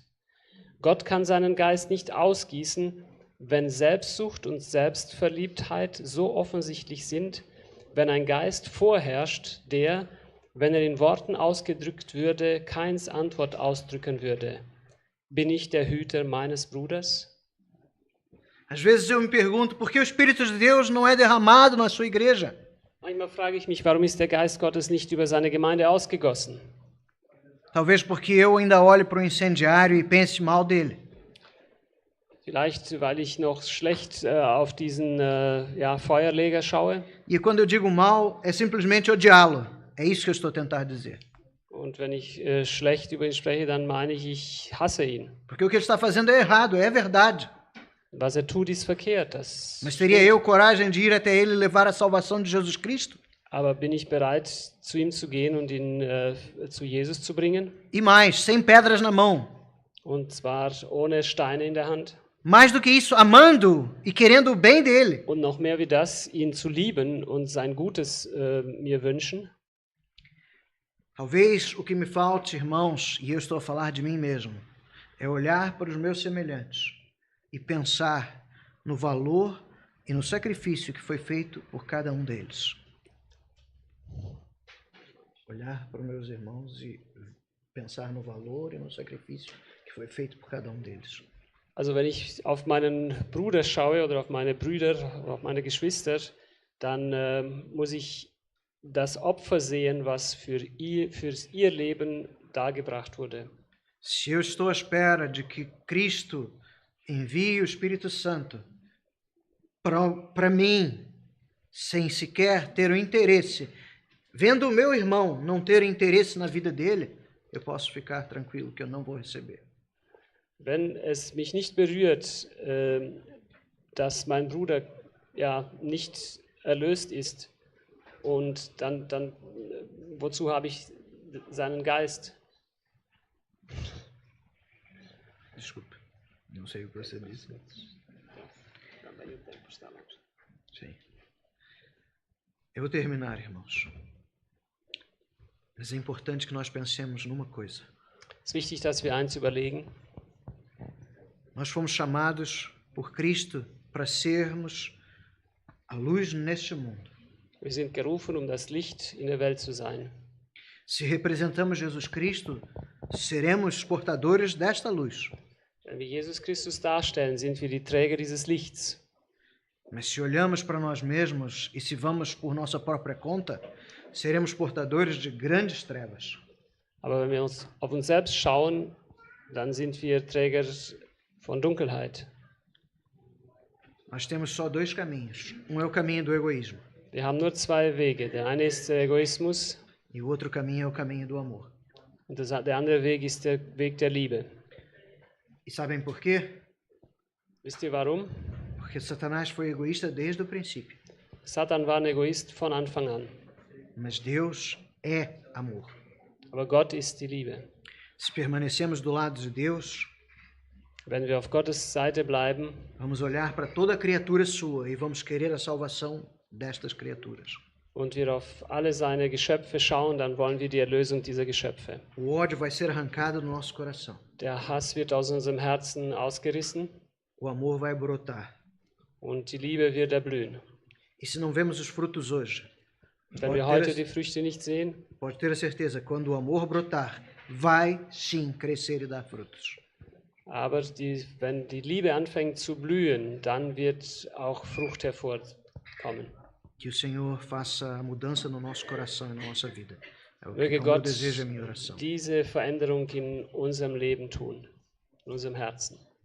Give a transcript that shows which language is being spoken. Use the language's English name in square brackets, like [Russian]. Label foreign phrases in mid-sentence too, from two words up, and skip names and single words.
[German] Gott kann seinen Geist nicht ausgießen, wenn Selbstsucht und Selbstverliebtheit so offensichtlich sind, wenn ein Geist vorherrscht, der, wenn er in Worten ausgedrückt würde, Kains Antwort ausdrücken würde: Bin ich der Hüter meines Bruders? [Portuguese] Às vezes eu me pergunto por que o Espírito de Deus não é derramado na sua igreja. [German] Manchmal frage ich mich, warum ist der Geist Gottes nicht über seine Gemeinde ausgegossen? [Portuguese] Talvez porque eu ainda olho para o incendiário e pense mal dele. [German] Vielleicht, weil ich noch schlecht auf diesen Feuerleger schaue. [Portuguese] E quando eu digo mal, é simplesmente odiá-lo. É isso que eu estou a tentar dizer. [German] Und wenn ich schlecht über ihn spreche, dann meine ich hasse ihn. [Portuguese] Porque o que ele está fazendo é errado, é verdade. [German] Was er tut, ist verkehrt. [Portuguese] Mas teria eu coragem de ir até ele e levar a salvação de Jesus Cristo? [German] Aber bin ich bereit, zu ihm zu gehen und ihn zu Jesus zu bringen? [Portuguese] E mais, sem pedras na mão. [German] Und zwar ohne Steine in der Hand. [Portuguese] Mais do que isso, amando e querendo o bem dele. [German] Und noch mehr wie das, ihn zu lieben und sein Gutes mir wünschen. [Portuguese] Talvez o que me falte, irmãos, e eu estou a falar de mim mesmo, é olhar para os meus semelhantes e pensar no valor e no sacrifício que foi feito por cada um deles. Olhar para os meus irmãos e pensar no valor e no sacrifício que foi feito por cada um deles. [German] Also wenn ich auf meinen Bruder schaue oder auf meine Brüder oder auf meine Geschwister, dann muss ich das Opfer sehen, was für ihr Leben dargebracht wurde. [Portuguese] Se eu estou à espera de que Cristo envie o Espírito Santo para mim, sem sequer ter o interesse, vendo o meu irmão não ter interesse na vida dele, eu posso ficar tranquilo que eu não vou receber. [German] Wenn es mich nicht berührt, dass mein Bruder nicht erlöst ist, und dann wozu habe ich seinen Geist? [Portuguese] Desculpe, não sei o que você disse. Sim. Eu vou terminar, irmãos. Mas é importante que nós pensemos numa coisa. [German] Es ist wichtig, dass wir eins überlegen. [Portuguese] Nós fomos chamados por Cristo para sermos a luz neste mundo. [German] Wir sind gerufen, das Licht in der Welt zu sein. [Portuguese] Se representamos Jesus Cristo, seremos portadores desta luz. [German] Wenn wir Jesus Christus darstellen, sind wir die Träger dieses Lichts. [Portuguese] Mas se olhamos para nós mesmos e se vamos por nossa própria conta, seremos portadores de grandes trevas. [German] Aber wenn wir auf uns selbst schauen, dann sind wir Träger von Dunkelheit. [Portuguese] Nós temos só dois caminhos. Um é o caminho do egoísmo. [German] Wir haben nur zwei Wege. Der eine ist der Egoismus [Portuguese] E o outro caminho é o caminho do amor. [German] und der andere Weg ist der Weg der Liebe. [Portuguese] E sabem por quê? [German] Wisst ihr warum? [Portuguese] Porque Satanás foi egoísta desde o princípio. [German] Satan war ein Egoist von Anfang an. [Portuguese] Mas Deus é amor. [German] Aber Gott ist die Liebe. [Portuguese] Se permanecemos do lado de Deus, [German] Wenn wir auf Gottes Seite bleiben, [Portuguese] vamos olhar para toda criatura sua e vamos querer a salvação destas criaturas. [German] und wir auf alle seine Geschöpfe schauen, dann wollen wir die Erlösung dieser Geschöpfe. [Portuguese] O ódio vai ser arrancado do nosso coração. [German] Der Hass wird aus unserem Herzen ausgerissen [Portuguese] O amor vai brotar. [German] und die Liebe wird erblühen. [Portuguese] E se não vemos os frutos hoje, [German] Wenn wir heute die Früchte nicht sehen, [Portuguese] pode ter a certeza, quando o amor brotar, vai sim crescer e dar frutos. [German] aber wenn die Liebe anfängt zu blühen, dann wird auch Frucht hervorkommen. [Portuguese] Que o Senhor faça a mudança no nosso coração e na nossa vida. É o [German] Möge [Portuguese] que o meu [German] Gott [Portuguese] desejo, é a minha oração. [German] diese Veränderung in unserem Leben tun, in unserem Herzen.